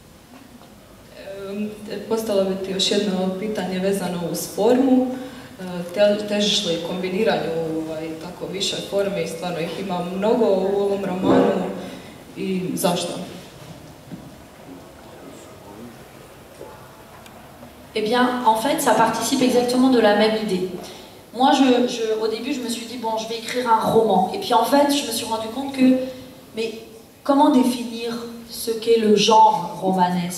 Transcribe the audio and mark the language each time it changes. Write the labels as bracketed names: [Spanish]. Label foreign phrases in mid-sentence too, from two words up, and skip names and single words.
[Croatian] Postavila bih ti još jedno pitanje vezano uz formu. Te težiš li kombiniranju tako više forme i stvarno ih ima mnogo u ovom romanu i zašto? [French] Eh bien, en fait, ça participe exactement de la même idée. Moi, au début, je me suis dit, bon, je vais écrire un roman. Et puis, en fait, je me suis rendu compte que, mais comment définir ce qu'est le genre romanesque?